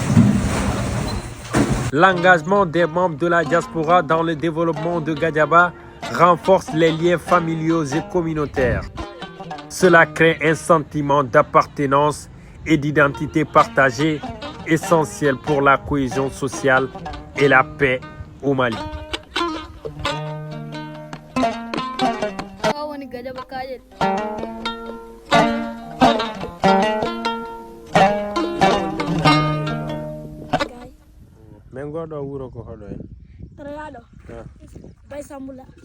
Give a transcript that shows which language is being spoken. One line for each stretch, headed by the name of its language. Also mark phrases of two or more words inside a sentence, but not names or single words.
French: L'engagement des membres de la diaspora dans le développement de Gadiaba renforce les liens familiaux et communautaires. Cela crée un sentiment d'appartenance et d'identité partagée, essentiel pour la cohésion sociale et la paix au Mali.
Fula: Mengo do wuro ko hodo en. Rado. Bay Sambula.